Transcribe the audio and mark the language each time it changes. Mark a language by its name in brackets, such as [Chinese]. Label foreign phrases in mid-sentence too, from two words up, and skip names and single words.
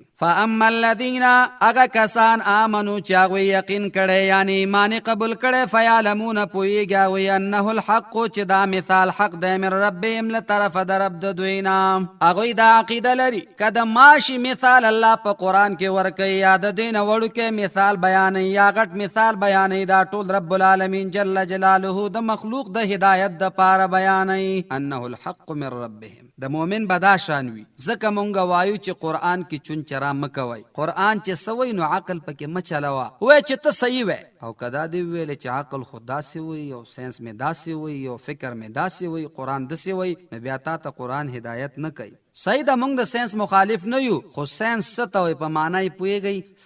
[Arabic] فاما الذین [Pashto] هغه کسان آمنو چې هغوی یقین کړی یعنی ایمان قبول کړی، فیعلمون پوهیږي هغوی [Arabic] انه الحق [Pashto] چې دا مثال حق دی [Arabic] من ربهم [Pashto] له طرفه د رب د دوی نه. هغوی دا عقیده لري که د ماشي مثال الله په قرآن کې ورکوي یا د دې نه وړوکی مثال بیانوي یا غټ مثال بیانوي، دا ټول [Arabic] رب العالمین جل جلاله [Pashto] د مخلوق د هدایت د پاره بیانوي. [Arabic] انه الحق من ربهم [Pashto] د مؤمن بدا شان وي. ځکه مونږ وایو چې قرآن کې چون چرا مکوئ. قرآن چې سوی نو عقل پکې مچلوه. وای چې ته صحیح وای او کدا دی ویل چې عقل خود داسې وي او ساينس می داسې وي او فکر می داسې وي قرآن داسې وي، نو بیا تا ته قرآن هدایت نه کوي. صحیح ده مونږ د ساينس مخالف نه یو، خو ساينس څه ته وایي په معنی پوهیږئ؟